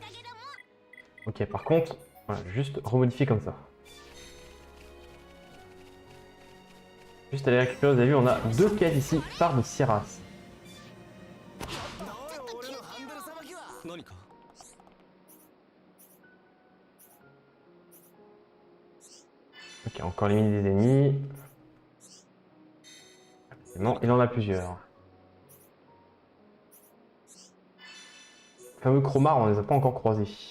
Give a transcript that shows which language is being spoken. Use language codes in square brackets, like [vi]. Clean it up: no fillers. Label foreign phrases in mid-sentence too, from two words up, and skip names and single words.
[fr] Ok, par contre, voilà, juste remodifier comme ça. Juste aller récupérer, vous avez vu, on a 2 quêtes ici par de Siras. [ja] 俺のハンドルさばきは何か [fr] Ok, encore éliminer des ennemis. Non, il en a plusieurs. Le fameux Chromar, on les a pas encore croisés.